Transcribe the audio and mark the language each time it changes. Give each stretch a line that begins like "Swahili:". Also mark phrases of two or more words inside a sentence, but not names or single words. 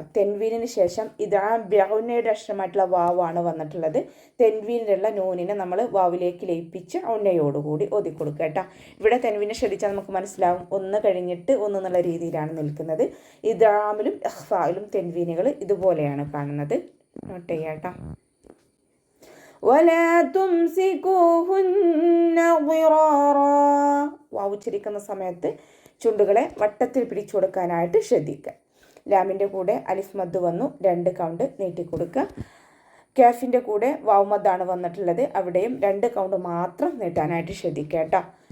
Malayalam: തെൻവീനിന് ശേഷം ഇതാ ബ്യൗനയുടെ അക്ഷരമായിട്ടുള്ള വാവാണ് വന്നിട്ടുള്ളത്. തെൻവീനിലുള്ള നൂനിനെ നമ്മൾ വാവിലേക്ക് ലയിപ്പിച്ച് ഉന്നയോടുകൂടി ഓതി കൊടുക്കുക കേട്ടോ. ഇവിടെ തെൻവീനെ ശ്രദ്ധിച്ചാൽ നമുക്ക് മനസ്സിലാവും ഒന്ന് കഴിഞ്ഞിട്ട് ഒന്ന് എന്നുള്ള രീതിയിലാണ് നിൽക്കുന്നത്. ഇദ്ഗാമിലും ഇഖ്ഫായിലും തെൻവീനുകൾ ഇതുപോലെയാണ് കാണുന്നത്. നോട്ട് ചെയ്യാം കേട്ടോ.
Arabic: ولا تمسكوهن ضرارا.
Malayalam: വാവ് ഉച്ചരിക്കുന്ന സമയത്ത് ചുണ്ടുകളെ വട്ടത്തിൽ പിടിച്ചു കൊടുക്കാനായിട്ട് ശ്രദ്ധിക്കുക. ലാമിൻ്റെ കൂടെ അലിഫ് മദ് വന്നു. 2 കൗണ്ട് നീട്ടിക്കൊടുക്കുക. കാഫിൻ്റെ കൂടെ വാവ് മദ്ദാണ് വന്നിട്ടുള്ളത്. അവിടെയും 2 കൗണ്ട് മാത്രം നീട്ടാനായിട്ട് ശ്രദ്ധിക്കുക കേട്ടോ.